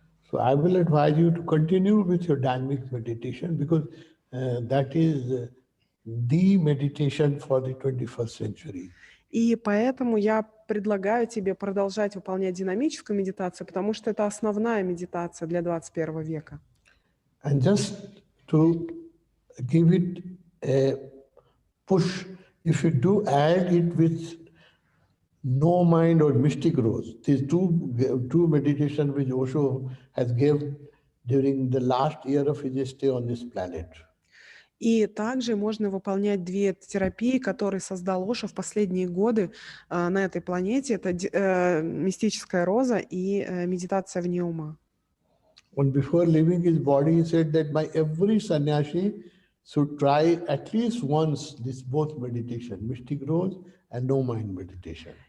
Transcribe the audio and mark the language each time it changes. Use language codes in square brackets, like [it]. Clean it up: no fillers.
[en] So I will advise you to continue with your dynamic meditation because that is the meditation for the 21st century. [ru] И поэтому я предлагаю тебе продолжать выполнять динамическую медитацию, потому что это основная медитация для 21 века. [en] And just to give it a push, if you do add it with no mind or mystic rose, these two meditation which Osho has given during the last year of his stay on this planet. [ru] И также можно выполнять две терапии, которые создал Ошо в последние годы на этой планете. Это мистическая роза и медитация вне ума. [en] When before leaving his body, he said that every sannyasi should try at least once this both meditation, mystic rose and no mind meditation.